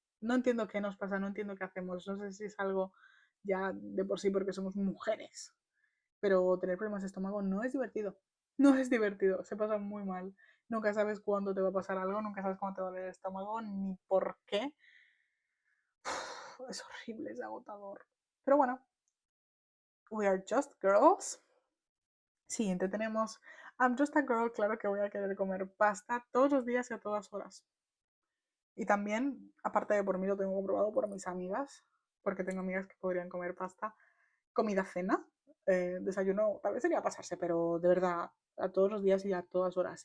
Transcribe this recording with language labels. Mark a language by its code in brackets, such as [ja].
[es] No entiendo qué nos pasa, no entiendo qué hacemos. No sé si es algo ya de por sí porque somos mujeres. Pero tener problemas de estómago no es divertido. No es divertido. Se pasa muy mal. Nunca sabes cuándo te va a pasar algo, nunca sabes cuándo te va a doler el estómago, ni por qué. Es horrible, es agotador. Pero bueno, [en] we are just girls. [es] Siguiente tenemos [en] I'm just a girl, [es] claro que voy a querer comer pasta todos los días y a todas horas. Y también, aparte de por mí, lo tengo comprobado por mis amigas, porque tengo amigas que podrían comer pasta. Comida, cena, desayuno, tal vez sería pasarse, pero de verdad, a todos los días y a todas horas.